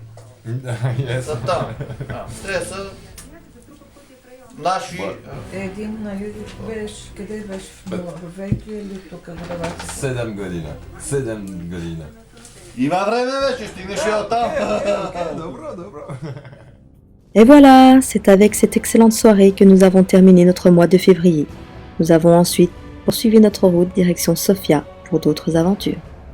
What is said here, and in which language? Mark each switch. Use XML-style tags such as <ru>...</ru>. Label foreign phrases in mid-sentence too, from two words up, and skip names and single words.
<bg>Са там. Те са наши... Един на юги беше, къде беше? В Норвегия или тук в Хрватска? 7 година. 7 година. Има време вече, стигнеш и оттам. Добро.</bg> <fr>Et voilà, c'est avec cette excellente soirée que nous avons terminé notre mois de février. Nous avons ensuite poursuivi notre route direction Sofia pour d'autres aventures.</fr>